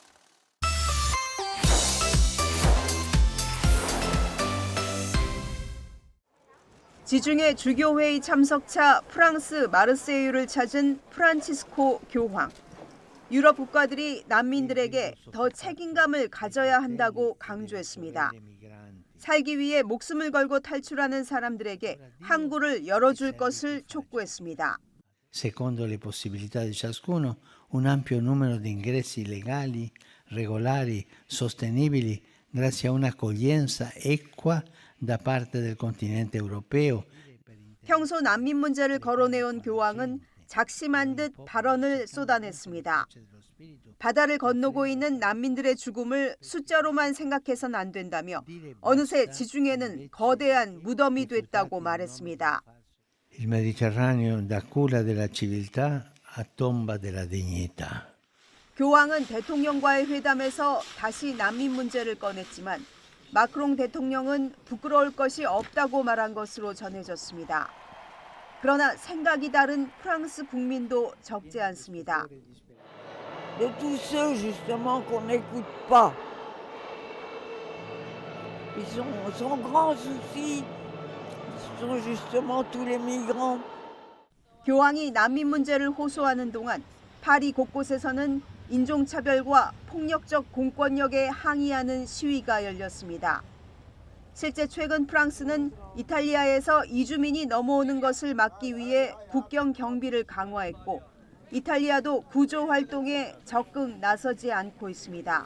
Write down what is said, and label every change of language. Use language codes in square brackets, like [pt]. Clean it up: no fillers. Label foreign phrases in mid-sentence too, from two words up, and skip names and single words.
[ko] 지중해 주교회의 참석차 프랑스 마르세유를 찾은 프란치스코 교황. 유럽 국가들이 난민들에게 더 책임감을 가져야 한다고 강조했습니다. 살기 위해 목숨을 걸고 탈출하는 사람들에게 항구를 열어줄 것을 촉구했습니다. [it] Secondo le possibilità di ciascuno, un ampio numero di ingressi legali, regolari, sostenibili, grazie a un'accoglienza equa da parte del continente europeo. [ko] 평소 난민 문제를 거론해온 교황은 작심한 듯 발언을 쏟아냈습니다. 바다를 건너고 있는 난민들의 죽음을 숫자로만 생각해선 안 된다며 어느새 지중해는 거대한 무덤이 됐다고 말했습니다. [it] Il Mediterraneo da culla della civiltà a tomba della dignità. [ko] 교황은 대통령과의 회담에서 다시 난민 문제를 꺼냈지만 마크롱 대통령은 부끄러울 것이 없다고 말한 것으로 전해졌습니다. 그러나 생각이 다른 프랑스 국민도 적지 않습니다. [fr] De tous ceux justement qu'on n'écoute pas. Son grand souci, Ce sont justement tous les migrants. [ko] 교황이 난민 문제를 호소하는 동안 파리 곳곳에서는 인종차별과 폭력적 공권력에 항의하는 시위가 열렸습니다. 실제 최근 프랑스는 이탈리아에서 이주민이 넘어오는 것을 막기 위해 국경 경비를 강화했고 이탈리아도 구조 활동에 적극 나서지 않고 있습니다.